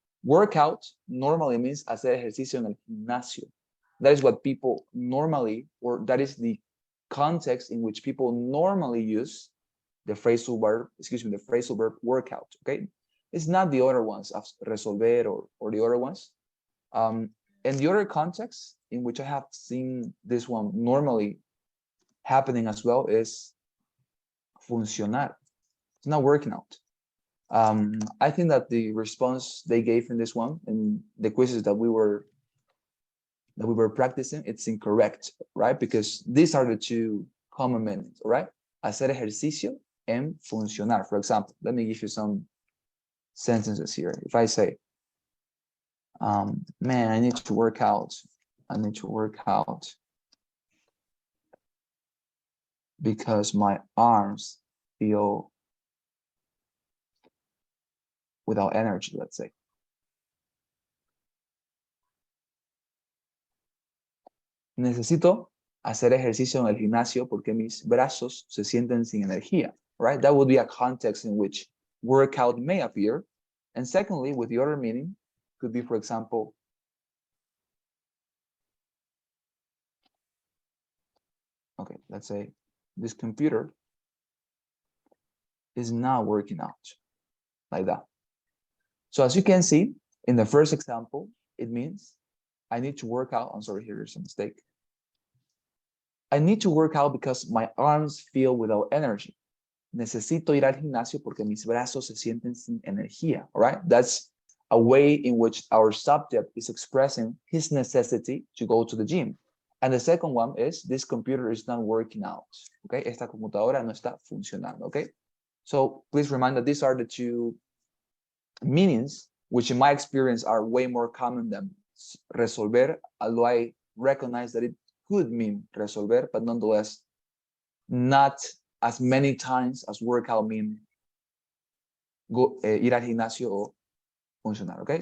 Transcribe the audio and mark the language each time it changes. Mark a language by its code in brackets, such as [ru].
[en] Workout normally means [es] hacer ejercicio en el gimnasio. [en] That is what people normally, or that is the context in which people normally use the phrasal verb, the phrasal verb workout, okay? It's not the other ones, resolver or the other ones. And the other context in which I have seen this one normally happening as well is funcionar. It's not working out. I think that the response they gave in this one and the quizzes that we were practicing, it's incorrect, right? Because these are the two common meanings, right? [es] Hacer ejercicio and funcionar. [en] For example, let me give you some sentences here. If I say, man, I need to work out. I need to work out because my arms feel without energy, let's say. [es] Necesito hacer ejercicio en el gimnasio porque mis brazos se sienten sin energía, [en] right? That would be a context in which workout may appear. And secondly, with the other meaning, could be, for example, okay, let's say this computer is not working out, like that. So as you can see, in the first example, it means I need to work out. I'm sorry, here's a mistake. I need to work out because my arms feel without energy. [es] Necesito ir al gimnasio porque mis brazos se sienten sin energía, [en] all right? That's a way in which our subject is expressing his necessity to go to the gym. And the second one is, this computer is not working out, okay? [es] Esta computadora no está funcionando, [en] okay? So please remind that these are the two meanings, which in my experience are way more common than resolver, although I recognize that it could mean resolver, but nonetheless, not as many times as workout mean go, [es] ir al gimnasio o funcionar, [en] okay?